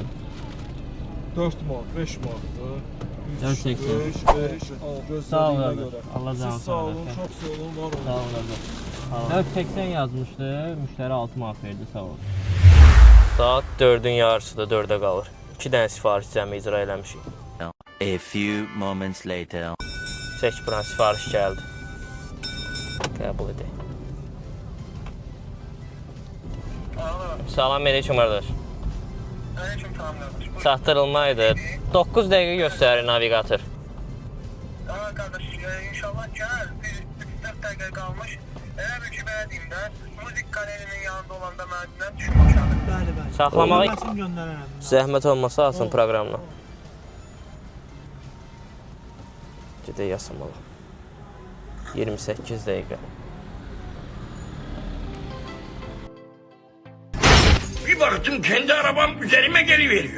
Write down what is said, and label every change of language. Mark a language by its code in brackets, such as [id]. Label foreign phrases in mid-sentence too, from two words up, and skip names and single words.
[az] 4 manat, 5 manatdır. 4.80. 5. Sağ ol qardaş. Allah Siz canı sağ olun, çox sağ olun, var olun. Sağ ol qardaş. 4.80 yazmışdı, müştəri 6 manat verdi, sağ ol. Saat 4-ün yarısıdır, 4-ə qalır. 2 dənə sifariş cəmi icra eləmişik. [en] A few moments later. [az] Çək buran sifariş gəldi. Qəbul edək. Salam, aleyküm qardaş. Aleyküm salam qardaş. Çatdırılmaydı. 9 dəqiqə göstərir navigator. Aa qardaş, inşallah gəl. 3-4 dəqiqə qalmış. Elə bir ki, belə deyim də, [tr] müzik galerinin [az] yanında olanda mənimlə düşüm aşağı. Bəli. Saxlamağa zəhmət olmasa alsın proqramla. Gedək Yasamalı. 28 dəqiqə. [tr] Bir baktım kendi arabam üzerime geliveriyor.